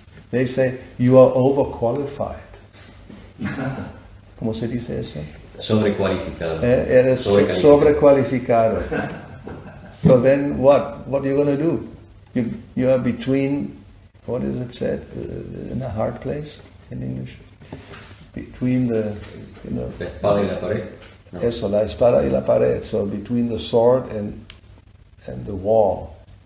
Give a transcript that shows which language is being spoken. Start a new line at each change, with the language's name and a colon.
English: They say, you are overqualified.
Spanish: ¿Cómo se dice eso? Sobrecualificado. Eres sobrecualificado.
English: So then what? What are you going to do? You are between, what is it said, in a hard place in English? Between the,
Spanish: La espada y la pared. No. Eso, la espada y la pared.
English: So between the sword and the wall.